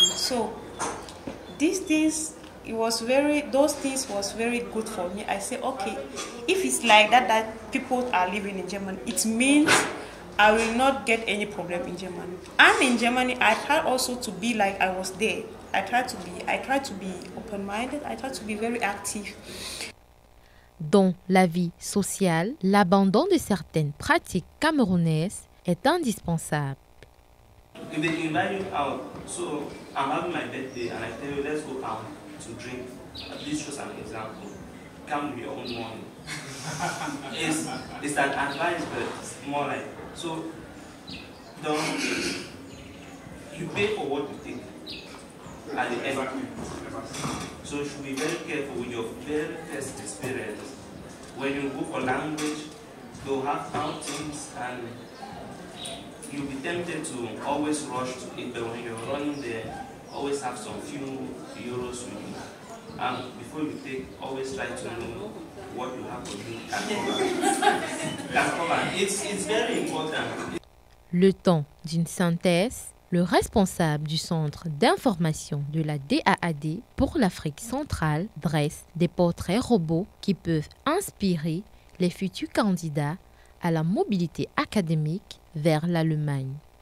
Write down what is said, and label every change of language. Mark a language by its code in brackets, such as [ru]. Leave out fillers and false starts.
[en] So these things, those things was very good for me. I say, okay, if it's like that people are living in Germany, it means I will not get any problem in Germany. And in Germany, I had also to be like I was there. I try to be open-minded. I try to be very active. [fr] Dans la vie sociale, l'abandon de certaines pratiques camerounaises est indispensable. [en] If they invite you out, so I'm having my birthday and I tell you let's go out to drink. This was an example. Come with your own money. It's an advice, but it's more like so. Don't you pay for what you take at the end. So you should be very careful with your very first experience. When you go for language, you'll have outings and you'll be tempted to always rush to it, but when you're running there, always have some few euros with you. And before you take, always try to know what you have to do and cover. It's very important. [fr] Le temps d'une synthèse, le responsable du Centre d'information de la DAAD pour l'Afrique centrale dresse des portraits robots qui peuvent inspirer les futurs candidats à la mobilité académique vers l'Allemagne.